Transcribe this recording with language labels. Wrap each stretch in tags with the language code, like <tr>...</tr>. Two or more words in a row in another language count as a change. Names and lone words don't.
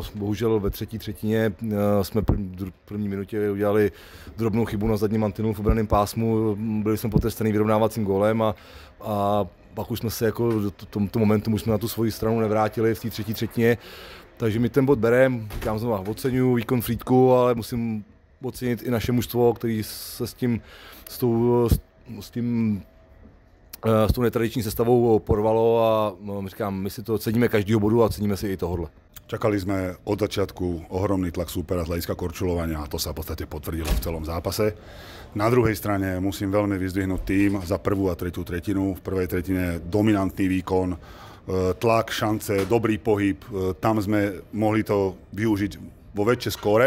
<cs>Bohužel ve třetí třetině jsme v první minutě udělali drobnou chybu na zadním mantinelu v obranném pásmu, byli jsme potrestaný vyrovnávacím gólem a pak už jsme se jako do tomto momentu už jsme na tu svoji stranu nevrátili v té třetí třetině. Takže my ten bod bereme, říkám znovu, oceňuji výkon Frýdku, ale musím ocenit i naše mužstvo, který se s tou netradiční sestavou porvalo a říkám, my si to ceníme každého bodu a ceníme si i tohohle.</cs> <sk>Čakali sme od začiatku ohromný tlak súpera z hľadiska korčulovania a to sa v podstate potvrdilo v celom zápase. Na druhej strane musím veľmi vyzdvihnúť tým za prvú a tretiu tretinu. V prvej tretine dominantný výkon, tlak, šance, dobrý pohyb. Tam sme mohli to využiť vo väčšej skóre.</sk>